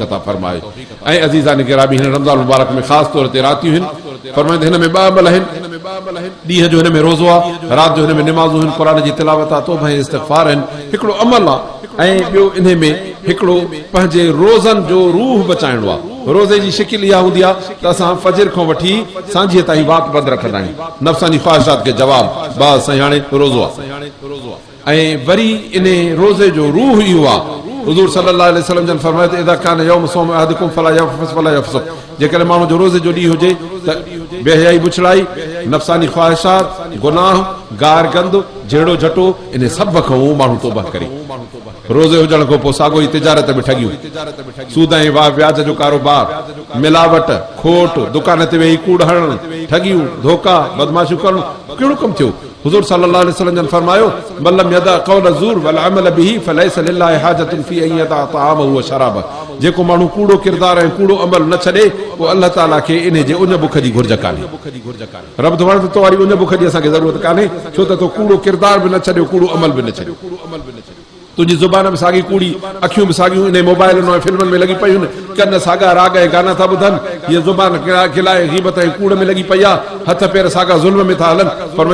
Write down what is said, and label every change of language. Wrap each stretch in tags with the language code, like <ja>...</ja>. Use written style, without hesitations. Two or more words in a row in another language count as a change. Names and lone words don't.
<sd>अता फरमाए ऐं अज़ीज़ान गिरामी हिन रमज़ान मुबारक में ख़ासि तौर ते रातियूं आहिनि फरमाईंदे हिन में 2 अमल आहिनि ॾींहं जो हिन में रोज़ो आहे राति जो हिन में निमाज़ूं आहिनि क़ुरान जी तिलावत आहे तौबा ऐं इस्तिग़फ़ार आहिनि हिकिड़ो अमल आहे ऐं ॿियो इन में हिकिड़ो पंहिंजे रोज़नि जो रूह बचाइणो आहे रोज़े जी शिकिल इहा हूंदी आहे त असां फजर खां वठी सांझीअ ताईं वात बंदि रखंदा आहियूं नफ़्सानी ख़्वाहिशात खे जवाब बस साईं हाणे रोज़ो आहे ऐं वरी इन रोज़े जो रूह इहो आहे हुज़ूर</sd> <ar>صلى الله عليه وسلم</ar> <sd>जन फरमायो त</sd> <ar>إذا كان يوم صوم أحدكم فلا يرفث ولا يفسق</ar> <sd>जेकॾहिं माण्हू जो रोज़े जो ॾींहुं हुजे त बेहयाई बुछड़ाई नफ़सानी ख्वाहिशात गुनाह गार गंद जहिड़ो झटो इन सभ खां माण्हू तौबा करे रोज़े हुजण खां पोइ साॻो ई तिजारत में ठगियूं सूद ऐं व्याज जो कारोबार मिलावट खोट दुकान ते वेही कूड़ हणण ठगियूं धोखा बदमाशियूं करणु कहिड़ो कमु थियो हुज़ूर</sd> <ar>صلى الله عليه وسلم</ar> <sd>जन फरमायो</sd> <ar>من لم يدع قول الزور والعمل به فليس لله حاجة في أن يدع طعامه وشرابه</ar> <sd>जेको माण्हू कूड़ो किरदार ऐं कूड़ो अमल न छॾे पोइ अल्लाह ताला खे इन जे उन बुख जी घुर्ज कान्हे रब तो वण तो वारी उन बुख जी असांखे ज़रूरत कान्हे छो त तो कूड़ो किरदार बि न छॾियो कूड़ो अमल बि न छॾियो तुंहिंजी ज़ुबान में साॻी कूड़ी अखियूं बि साॻियूं इन मोबाइल ऐं फिल्मनि में लॻी पयूं कन साॻा राग ऐं गाना था ॿुधनि हीअ ज़ुबान खिलाए ग़ीबत ऐं कूड़ में लॻी पई आहे हथ पेर साॻा ज़ुल्म में था हलनि पर में</sd>